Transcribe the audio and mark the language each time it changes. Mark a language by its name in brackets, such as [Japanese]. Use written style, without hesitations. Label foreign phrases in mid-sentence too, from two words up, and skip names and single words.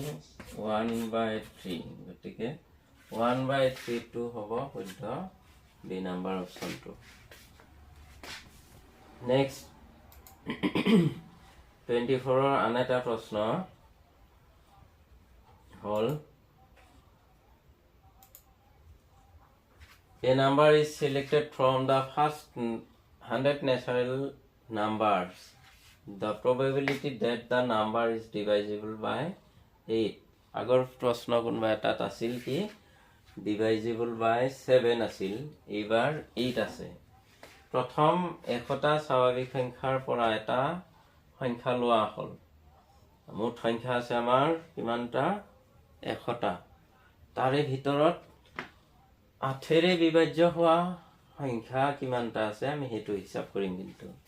[Assamese] 1/3 গতিকে 1/3 টো হ'ব শুদ্ধ [English] B number [Assamese] অপচনটো নেক্সট 24 ৰ আন এটা প্ৰশ্ন হল [English] A number is selected from the first 100 natural numbers. The probability that the number is divisible by 8. [Assamese] আগৰ প্ৰশ্ন কোনবা এটাত আছিল কি [English] divisible by 7 [Assamese] আছিল এইবাৰ 8 আছে প্ৰথম একটা স্বাভাৱিক সংখ্যাৰ পৰা এটা সংখ্যা লোৱা হ'ল মুঠ সংখ্যা আছে আমাৰ কিমানটা একটা তাৰে ভিতৰত 8 ৰে বিভাজ্য হোৱা সংখ্যা কিমানটা আছে আমি হেতু হিসাব কৰিম কিন্তু